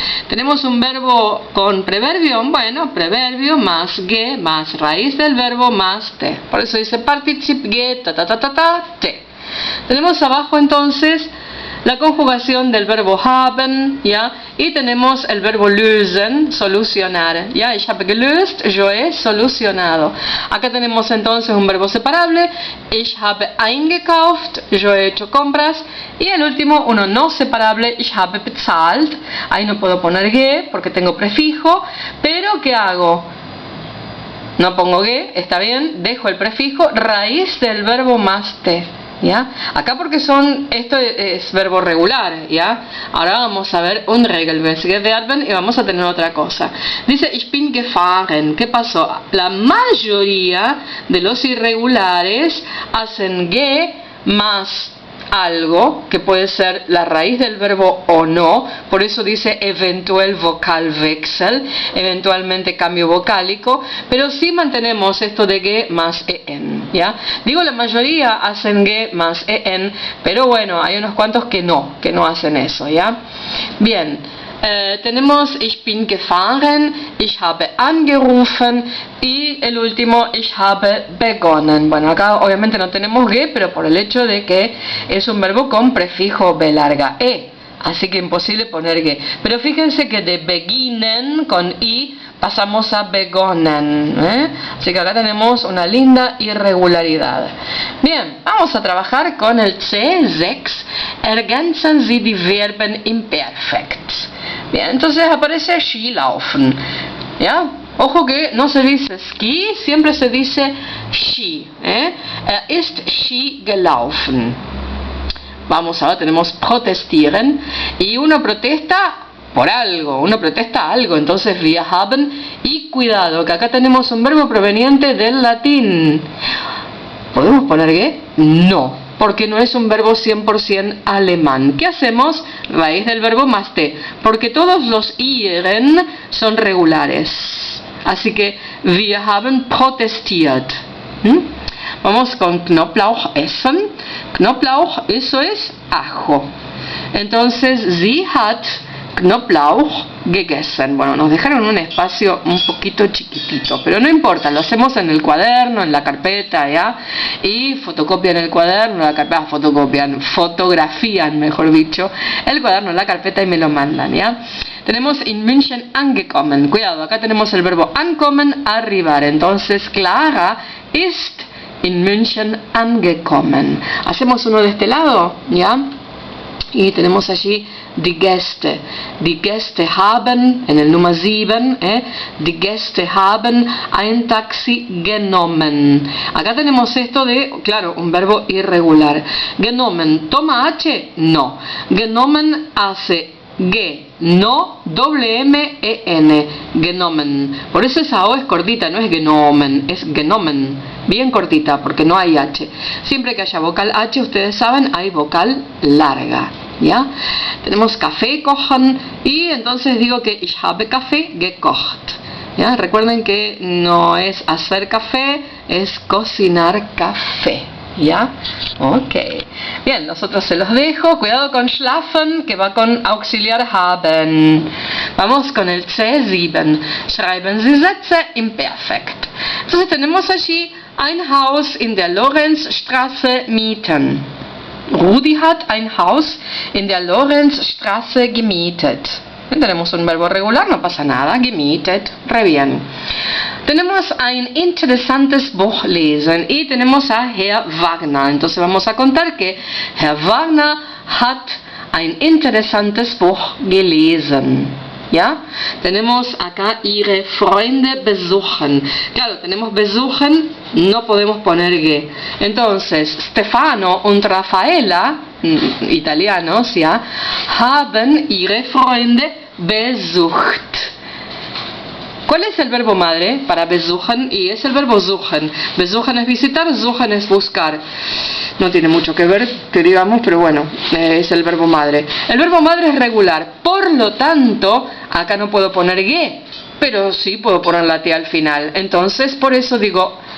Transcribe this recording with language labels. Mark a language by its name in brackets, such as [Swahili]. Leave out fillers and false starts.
[Spanish] Tenemos un verbo con preverbio, bueno, preverbio más ge más raíz del verbo más te. Por eso dice Partizip ge ta ta ta ta ta te. Tenemos abajo entonces la conjugación del verbo haben, ¿ya? Y tenemos el verbo lösen, solucionar, ¿ya? [German] Ich habe gelöst, [Spanish] yo he solucionado. Acá tenemos entonces un verbo separable, [German] ich habe eingekauft, [Spanish] yo he hecho compras. Y el último, uno no separable, [German] ich habe bezahlt. [Spanish] Ahí no puedo poner ge porque tengo prefijo, pero ¿qué hago? No pongo ge, está bien, dejo el prefijo, raíz del verbo más te. ¿Ya? Acá porque esto es verbo regular, ¿ya? Ahora vamos a ver un regelmäßige Verben y vamos a tener otra cosa. Dice ich bin gefahren. ¿Qué pasó? La mayoría de los irregulares hacen ge más algo, que puede ser la raíz del verbo o no, por eso dice eventuell Vokalwechsel, eventualmente cambio vocálico, pero sí mantenemos esto de ge más en, ¿ya? Digo, la mayoría hacen ge más en, pero bueno, hay unos cuantos que no hacen eso, ¿ya? Bien. [German] Tenemos ich bin gefahren, ich habe angerufen [Spanish] y el último [German] ich habe begonnen. [Spanish] Bueno, acá obviamente no tenemos ge, pero por el hecho de que es un verbo con prefijo b larga e, así que imposible poner ge. Pero fíjense que de beginnen con i pasamos a begonnen, así que acá tenemos una linda irregularidad. Bien, vamos a trabajar con el C6. [German] Ergänzen Sie die Verben imperfekt. [Spanish] Bien, entonces aparece Skilaufen, ¿ya? Ojo que no se dice ski, siempre se dice Ski, [German] ist Ski gelaufen. [Spanish] Vamos ahora, tenemos protestieren y uno protesta por algo, uno protesta algo, entonces wir haben, y cuidado que acá tenemos un verbo proveniente del latín. ¿Podemos poner que? No, porque no es un verbo 100% alemán. ¿Qué hacemos? Raíz del verbo más te, porque todos los iren son regulares. Así que [German] wir haben protestiert. [Spanish] Vamos con Knoblauch essen. Knoblauch, eso es ajo. Entonces, [German] sie hat Knoblauch gegessen. [Spanish] Bueno, nos dejaron un espacio un poquito chiquitito, pero no importa, lo hacemos en el cuaderno, en la carpeta, ¿ya? Y fotocopian el cuaderno, la carpeta, fotografían, mejor dicho, el cuaderno, la carpeta y me lo mandan, ¿ya? Tenemos [German] in München angekommen. [Spanish] Cuidado, acá tenemos el verbo ankommen, arribar. Entonces, [German] Clara ist in München angekommen. [Spanish] Hacemos uno de este lado, ¿ya? Y tenemos allí die Gäste. [German] Die Gäste haben, [Spanish] en el número 7, [German] die Gäste haben ein Taxi genommen. [Spanish] Acá tenemos esto de, claro, un verbo irregular. Genommen, ¿toma H? No. Genommen hace ge, no, doble M, E, N. Genommen. Por eso esa O es cortita, no es genommen, es genommen. Bien cortita, porque no hay H. Siempre que haya vocal H, ustedes saben, hay vocal larga. ¿Ya? Tenemos café kochen y entonces digo que [German] ich habe Kaffee gekocht. [Spanish] ¿Ya? Recuerden que no es hacer café, es cocinar café. ¿Ya? Ok. Bien, los otros se los dejo. Cuidado con schlafen, que va con auxiliar haben. Vamos con el C7. [German] Schreiben Sie Sätze imperfekt. [Spanish] Entonces tenemos allí [German] ein Haus in der Lorenzstraße mieten. Rudi hat ein Haus in der Lorenzstraße gemietet. [Spanish] Tenemos un verbo regular, no pasa nada. Gemietet, re bien. Tenemos [German] ein interessantes Buch lesen [Spanish] y tenemos a Herr Wagner. Entonces vamos a contar que [German] Herr Wagner hat ein interessantes Buch gelesen. ¿Ya? [Spanish] Tenemos acá [German] ihre Freunde besuchen. [Spanish] Claro, tenemos besuchen, no podemos poner ge. Entonces, Stefano und Raffaella, italianos, ¿ya? [German] Haben ihre Freunde besucht. [Spanish] ¿Cuál es el verbo madre para besuchen? Y es el verbo suchen. Besuchen es visitar, suchen es buscar. No tiene mucho que ver, que digamos, pero bueno, es el verbo madre. El verbo madre es regular, por lo tanto, acá no puedo poner ge, pero sí puedo poner la T al final. Entonces, por eso digo